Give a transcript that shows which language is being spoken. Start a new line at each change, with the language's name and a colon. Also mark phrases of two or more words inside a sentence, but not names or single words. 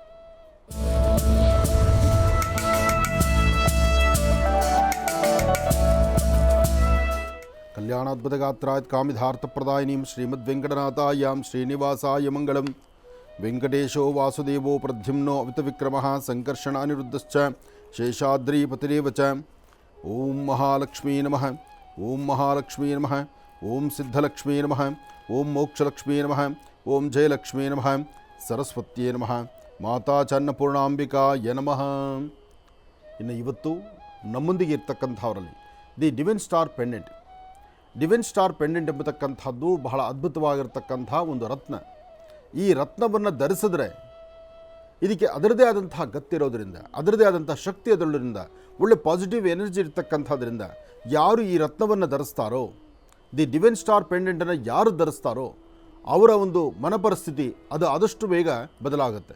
Sanskrit: ಕಲ್ಯಾಣಾದ್ಭುತಗಾತ್ರಾತ್ ಕಾಮಿಧಾರ್ಥಪ್ರದಾಯಿನೀಂ ಶ್ರೀಮದ್ ವೆಂಕಟನಾಥಾಯಾಂ ಶ್ರೀನಿವಾಸಾಯ ಮಂಗಳಂ. ವೆಂಕಟೇಶೋ ವಾಸುದೇವೋ ಪ್ರದ್ಯುಮ್ನೋ ಅವಿತವಿಕ್ರಮಃ ಸಂಕರ್ಷಣ ಅನಿರುದ್ಧಶ್ಚ ಶೇಷಾದ್ರಿಪತಿರೇವ ಚ. ಓಂ ಮಹಾಲಕ್ಷ್ಮೀ ನಮಃ, ಓಂ ಮಹಾಲಕ್ಷ್ಮೀ ನಮಃ, ಓಂ ಸಿದ್ಧಲಕ್ಷ್ಮೀ ನಮಃ, ಓಂ ಮೋಕ್ಷಲಕ್ಷ್ಮೀ ನಮಃ, ಓಂ ಜಯಲಕ್ಷ್ಮೀ ನಮಃ, ಸರಸ್ವತ್ಯೇ ನಮಃ, ಮಾತಾ ಚನ್ನಪೂರ್ಣಾಂಬಿಕಾಯ ನಮಃ.
Kannada: ಇನ್ನು ಇವತ್ತು ನಮ್ಮೊಂದಿಗೆ ಇರ್ತಕ್ಕಂಥವರಲ್ಲಿ ದಿ ಡಿವೈನ್ ಸ್ಟಾರ್ ಪೆಂಡೆಂಟ್ ಎಂಬತಕ್ಕಂಥದ್ದು ಬಹಳ ಅದ್ಭುತವಾಗಿರ್ತಕ್ಕಂಥ ಒಂದು ರತ್ನ. ಈ ರತ್ನವನ್ನು ಧರಿಸಿದ್ರೆ ಇದಕ್ಕೆ ಅದರದೇ ಆದಂತಹ ಗತ್ತಿರೋದ್ರಿಂದ, ಅದರದೇ ಆದಂಥ ಶಕ್ತಿ ಅದರಿಂದ, ಒಳ್ಳೆ
English: positive energy
Kannada: ಇರ್ತಕ್ಕಂಥದ್ರಿಂದ ಯಾರು ಈ ರತ್ನವನ್ನು ಧರಿಸ್ತಾರೋ, ದಿ ಡಿವೈನ್ ಸ್ಟಾರ್ ಪೆಂಡೆಂಟನ್ನು ಯಾರು ಧರಿಸ್ತಾರೋ ಅವರ ಒಂದು ಮನಪರಿಸ್ಥಿತಿ ಅದು ಆದಷ್ಟು ಬೇಗ ಬದಲಾಗುತ್ತೆ.